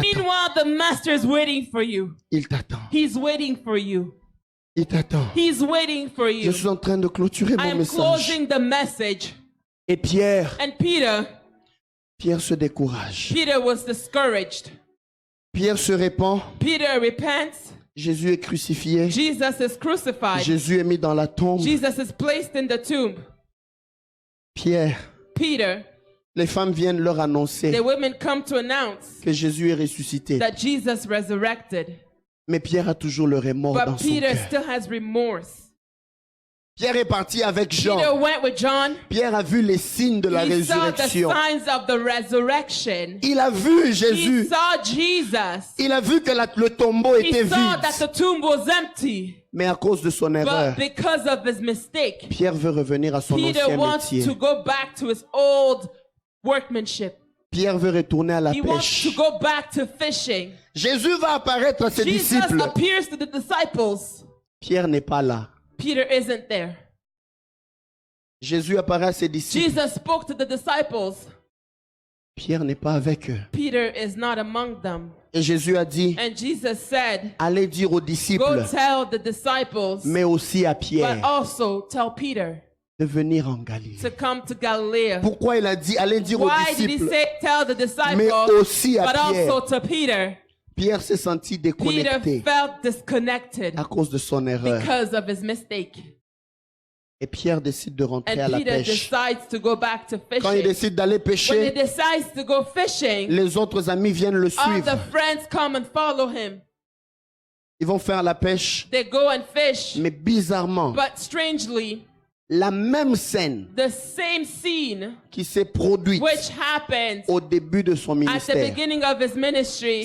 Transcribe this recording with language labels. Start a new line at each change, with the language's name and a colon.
English: Meanwhile, the master is waiting for you.
French: Il t'attend.
English: He's waiting for you.
French: Il t'attend.
English: He's waiting for
French: Je
English: you.
French: suis en train de clôturer
English: I
French: mon
English: am
French: message.
English: closing the message.
French: Et Pierre
English: And Peter
French: se décourage.
English: was discouraged.
French: Pierre se répand.
English: Peter repents.
French: Jésus est crucifié.
English: Jesus is crucified.
French: Jésus est mis dans la tombe.
English: Jesus is placed in the tomb.
French: Pierre,
English: Peter,
French: les femmes viennent leur annoncer
English: the women come to announce
French: que Jésus est ressuscité.
English: that Jesus resurrected.
French: Mais Pierre a toujours le remords dans
English: But
French: son
English: Peter
French: cœur.
English: still has remorse.
French: Pierre est parti avec Jean.
English: Peter went with John.
French: Pierre a vu les signes de la
English: He saw the
French: résurrection.
English: signs of the resurrection.
French: Il a vu
English: He
French: Jésus.
English: saw Jesus.
French: Il a vu que le tombeau
English: He
French: était
English: saw that
French: vide.
English: the tomb was empty.
French: Mais à cause de son erreur,
English: But because of his mistake,
French: Pierre veut revenir à son
English: Peter
French: ancien
English: wants
French: métier.
English: to go back to his old workmanship.
French: Pierre veut retourner à la
English: He wants to
French: pêche.
English: go back to fishing.
French: Jésus va apparaître à ses
English: Jesus
French: disciples.
English: appears to the disciples.
French: Pierre n'est pas là.
English: Peter isn't there.
French: Jésus apparaît à ses disciples.
English: Jesus spoke to the disciples.
French: Pierre n'est pas avec eux.
English: Peter is not among them.
French: Et Jésus a dit,
English: And Jesus said,
French: allez dire aux disciples,
English: tell the disciples,
French: mais aussi à
English: but
French: Pierre,
English: also tell Peter
French: de venir en Galilée.
English: to come to Galilee.
French: Pourquoi il a dit, allez dire aux
English: Why did he
French: disciples,
English: say tell the
French: mais
English: disciples,
French: aussi à
English: but
French: Pierre?
English: also to Peter?
French: Pierre s'est senti
English: Peter
French: déconnecté
English: felt disconnected
French: à cause de son erreur.
English: because of his mistake.
French: Et Pierre décide de rentrer à
English: And
French: la
English: Peter
French: pêche.
English: decides to go back to
French: Quand il
English: fishing.
French: décide d'aller
English: When he
French: pêcher,
English: decides to go fishing,
French: les autres amis viennent le
English: all the
French: suivre.
English: friends come and follow him.
French: Ils vont faire la pêche,
English: They go and fish.
French: mais bizarrement,
English: But strangely,
French: la même scène
English: the same scene
French: qui s'est produite
English: which happened
French: au début de son
English: at the
French: ministère
English: beginning of his ministry